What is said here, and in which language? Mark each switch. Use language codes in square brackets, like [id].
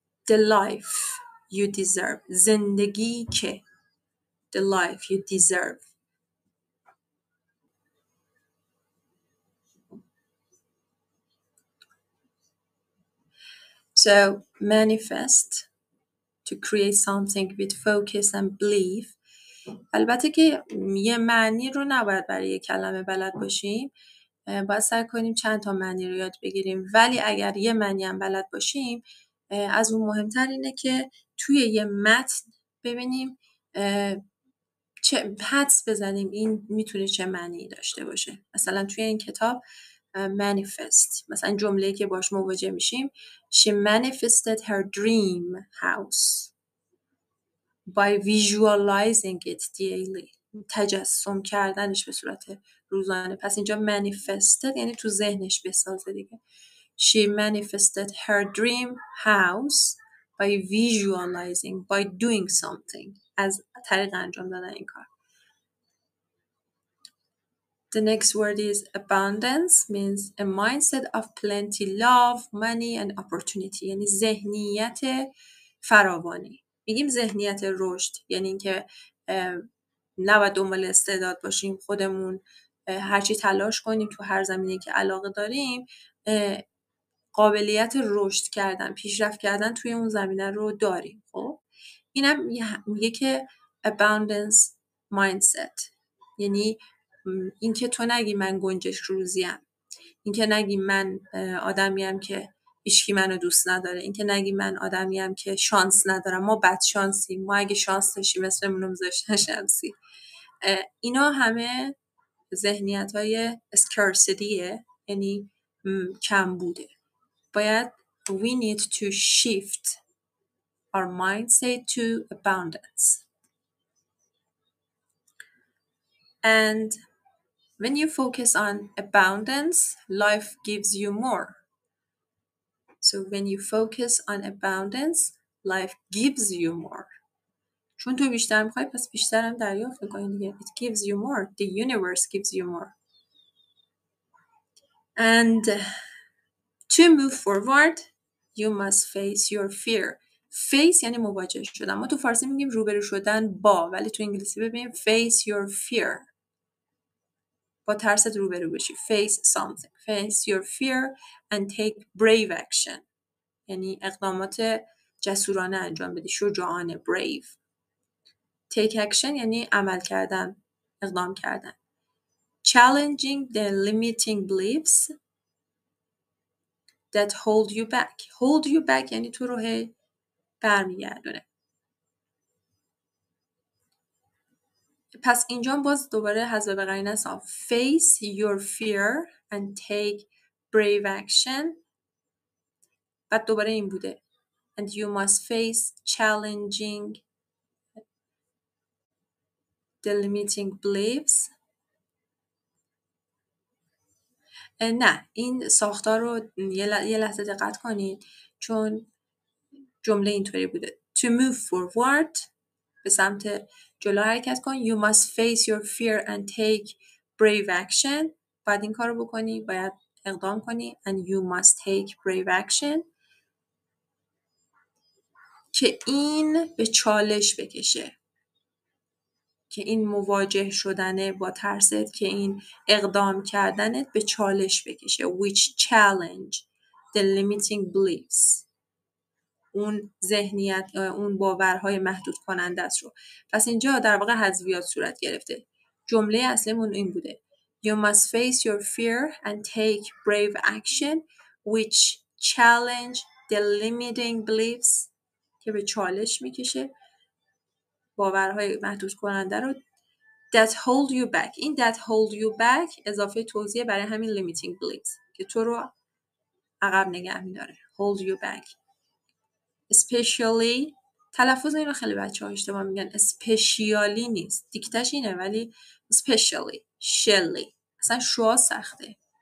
[en] The life you deserve. [fa] زندگی که [en] the life you deserve. So manifest to create something with focus and belief. [fa] البته که یه معنی رو نباید برای یه کلمه بلد باشیم. باید سعی کنیم چند تا معنی رو یاد بگیریم. ولی اگر یه معنی هم بلد باشیم از اون مهمتر اینه که توی یه متن ببینیم چه حدس بزنیم این میتونه چه معنی داشته باشه. مثلا توی این کتاب manifest، مثلا جمله‌ای که باش مواجه میشیم [en] she manifested her dream house by visualizing it daily، [fa] تجسم کردنش به صورت روزانه. پس اینجا manifested یعنی تو ذهنش بسازه دیگه. [en] She manifested her dream house by visualizing, by doing something، [fa] از طریق انجام دادن این کار. [en] The next word is abundance, means a mindset of plenty, love, money and opportunity، [fa] یعنی ذهنیت فراوانی. میگیم ذهنیت رشد یعنی اینکه نباید دنبال استعداد باشیم، خودمون هرچی تلاش کنیم تو هر زمینه‌ای که علاقه داریم، قابلیت رشد کردن، پیشرفت کردن توی اون زمینه رو داریم. خب اینم میگه که abundance mindset، یعنی اینکه تو نگی من گنجش روزیم، اینکه نگی من آدمیم که هیچکی منو دوست نداره، اینکه نگی من آدمیم که شانس ندارم، ما بد شانسیم، ما اگه شانس داشتیم اسممون میذاشتن شانسی. اینا همه ذهنیت‌های scarcity، یعنی کم بوده. باید [en] we need to shift our mindset to abundance. And when you focus on abundance, life gives you more. So when you focus on abundance, life gives you more. [fa] چون تو بیشتر میخوای پس بیشتر هم دریافت میکنی دیگه. [en] It gives you more. The universe gives you more. And to move forward, you must face your fear. [fa] face یعنی مواجه شدن. ما تو فارسی میگیم روبرو شدن با، ولی تو انگلیسی ببینیم [en] face your fear. [fa] با ترست روبرو بشی. [en] face something. face your fear and take brave action. [fa] یعنی اقدامات جسورانه انجام بدی. شجاعانه. brave. [en] take action [fa] یعنی عمل کردن. اقدام کردن. [en] challenging the limiting beliefs that hold you back. hold you back [fa] یعنی تو رو هی برمیگردونه. پس اینجا باز دوباره حذف به قرینه است. [en] face your fear and take brave action. [fa] بعد دوباره این بوده. [en] and you must face challenging the limiting beliefs. [fa] نه این ساختار رو یه لحظه دقت کنید چون جمله اینطوری بوده. [en] to move forward [fa] به سمت جلو حرکت کن. [en] you must face your fear and take brave action. [fa] باید این کار رو بکنی، باید اقدام کنی. [en] and you must take brave action [fa] که این به چالش بکشه، که این مواجه شدنه با ترست، که این اقدام کردنت به چالش بکشه. [en] which challenge the limiting beliefs، [fa] اون ذهنیت، اون باورهای محدود کننده است رو. پس اینجا در واقع حذفیات صورت گرفته. جمله اصلیمون این بوده. [en] You must face your fear and take brave action which challenge the limiting beliefs، [fa] که به چالش میکشه باورهای محدود کننده رو. [en] that hold you back، [fa] این that hold you back اضافه توضیح برای همین limiting beliefs که تو رو عقب نگه میداره. [en] hold you back. [fa] especially، تلفظ این رو خیلی بچه ها اشتباه میگن، especially نیست، دیکتش اینه ولی especially shelly، اصلا شوا سخته.